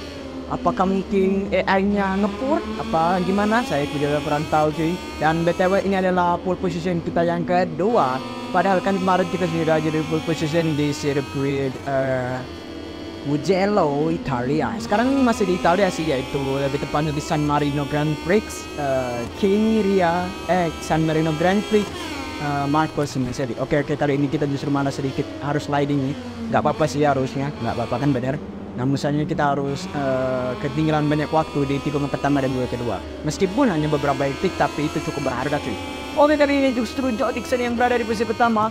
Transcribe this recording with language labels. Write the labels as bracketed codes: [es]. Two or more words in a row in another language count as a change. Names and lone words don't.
[id] Apakah mungkin AI-nya ngepur? Apa gimana? Saya tidak pernah tahu cuy. Dan BTW ini adalah [en] pole position [id] kita yang kedua. Padahal kan kemarin kita sudah jadi [en] pole position [id] di sirkuit Mugello, Italia. Sekarang masih di Italia sih, yaitu lebih tepatnya di San Marino Grand Prix San Marino Grand Prix Marco Simoncelli. Oke, kali ini kita justru malah sedikit harus sliding nih. Gak apa-apa sih harusnya, gak apa-apa kan benar. Namun misalnya kita harus ketinggalan banyak waktu di tikungan pertama dan juga kedua. Meskipun hanya beberapa detik, tapi itu cukup berharga cuy. Oke, kali ini justru Joe Dixon yang berada di posisi pertama.